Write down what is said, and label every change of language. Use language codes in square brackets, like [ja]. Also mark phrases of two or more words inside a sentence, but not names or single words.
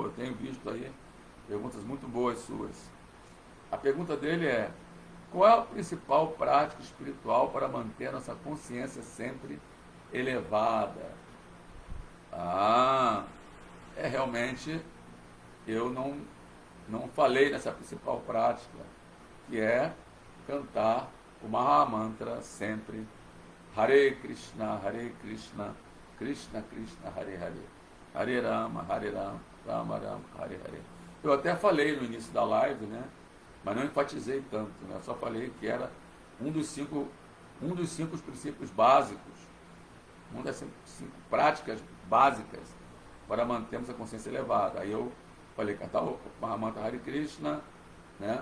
[pt] Eu tenho visto aí perguntas muito boas suas. A pergunta dele é: qual é a principal prática espiritual para manter nossa consciência sempre elevada? Realmente eu não falei nessa principal prática, que é cantar o Mahamantra sempre, [sa] हरे कृष्ण, कृष्ण कृष्ण, हरे हरे, हरे राम, राम राम, हरे हरे. [pt] Eu até falei no início da live, né? Mas não enfatizei tanto, né? Eu só falei que era um dos cinco princípios básicos, uma das cinco práticas básicas para mantermos a consciência elevada. Aí eu falei, cantar o Mahamantra Hare Krishna, né?